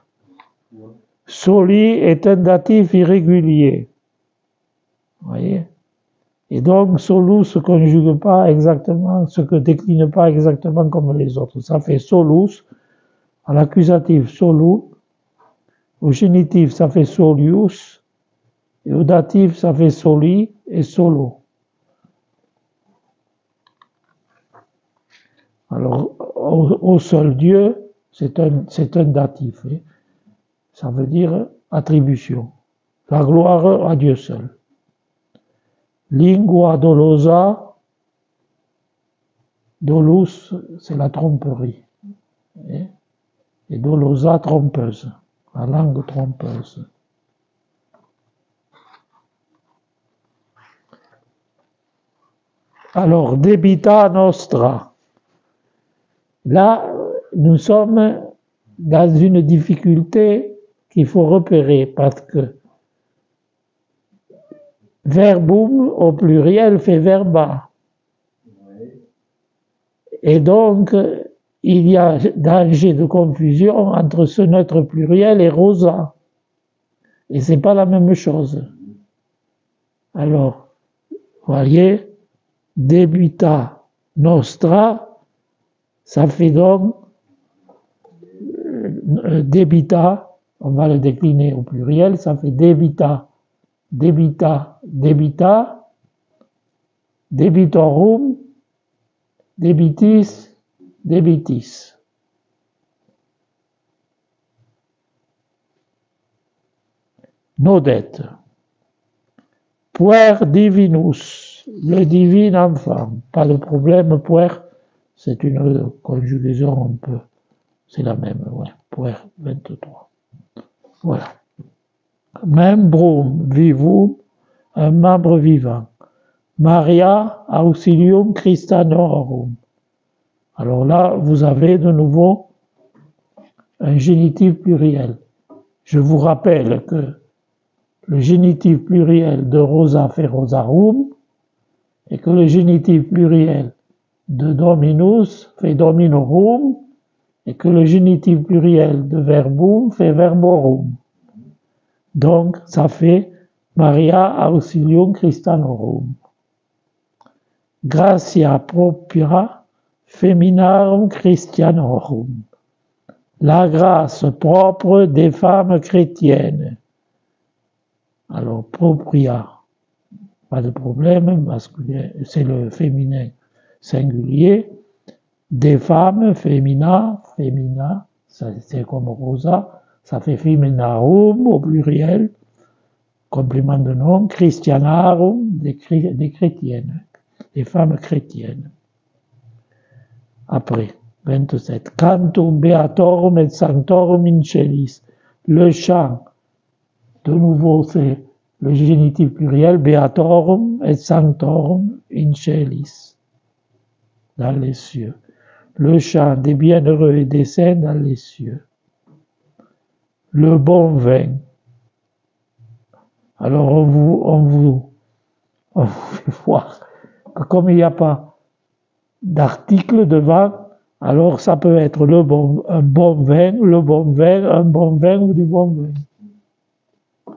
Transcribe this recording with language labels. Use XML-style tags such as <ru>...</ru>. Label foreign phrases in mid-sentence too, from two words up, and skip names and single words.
<fr>Soli est un datif irrégulier. Vous voyez? Et donc, solus se conjugue pas exactement, se décline pas exactement comme les autres. Ça fait solus, à l'accusatif solu, au génitif ça fait solius, et au datif ça fait soli et solo. Alors, au seul Dieu, c'est un datif. Hein. Ça veut dire attribution. La gloire à Dieu seul.</fr> <la>Lingua dolosa, dolus,</la> <fr>c'est la tromperie. Et dolosa, trompeuse. La langue trompeuse. Alors,</fr> <la>debita nostra.</la> <fr>Là, nous sommes dans une difficulté qu'il faut repérer parce que verbum au pluriel fait verba. Et donc, il y a danger de confusion entre ce neutre pluriel et rosa. Et c'est pas la même chose. Alors, voyez,</fr> <la>debita nostra,</la> <fr>ça fait donc debita, on va le décliner au pluriel, ça fait</fr> <la>debita, debita, debita, debitorum, debitis, debitis.</la> <fr>Nos dettes.</fr> <la>Puer divinus,</la> <fr>le divin enfant. Pas de problème, puer, c'est une conjugaison un peu. C'est la même, ouais. Puer 23. Voilà.</fr> <la>Membrum vivum,</la> <fr>un membre vivant.</fr> <la>Maria auxilium Christianorum.</la> <fr>Alors là, vous avez de nouveau un génitif pluriel. Je vous rappelle que le génitif pluriel de rosa fait rosarum et que le génitif pluriel de dominus fait dominorum et que le génitif pluriel de verbum fait verborum. Donc, ça fait</fr> <la>Maria auxilium Christianorum. Gratia propria feminarum Christianorum.</la> <fr>La grâce propre des femmes chrétiennes. Alors, propria, pas de problème, masculin, c'est le féminin singulier. Des femmes, femina, c'est comme rosa, ça fait feminarum au pluriel, complément de nom, christianarum, des chrétiennes, des femmes chrétiennes. Après, 27.</fr> <la>Cantum beatorum et sanctorum in celis.</la> <fr>Le chant, de nouveau, c'est le génitif pluriel,</fr> <la>beatorum et sanctorum in celis,</la> <fr>dans les cieux. Le chant des bienheureux et des saints dans les cieux. Le bon vin. Alors on vous fait voir que comme il n'y a pas d'article devant, alors ça peut être un bon vin, le bon vin, un bon vin ou du bon vin.</fr>